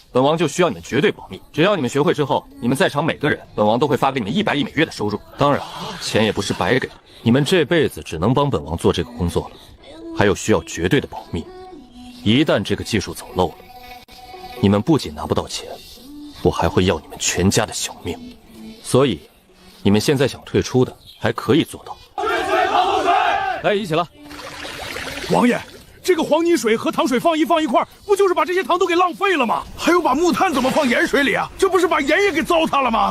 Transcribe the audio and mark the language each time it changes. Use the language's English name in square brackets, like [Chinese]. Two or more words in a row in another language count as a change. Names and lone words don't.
[Chinese] 本王就需要你們絕對保密。只要你們學會之後，你們在場每個人，本王都會發給你們100億每月的收入。當然，錢也不是白給的，你們這輩子只能幫本王做這個工作了。還有需要絕對的保密，一旦這個技術走漏了，你們不僅拿不到錢，我還會要你們全家的小命。所以，你們現在想退出的，還可以做到。來，一起了。王爺，這個黃泥水和糖水放一塊，不就是把這些糖都給浪費了嗎？還有把木炭怎麼放鹽水裡啊？這不是把鹽也給糟蹋了嗎？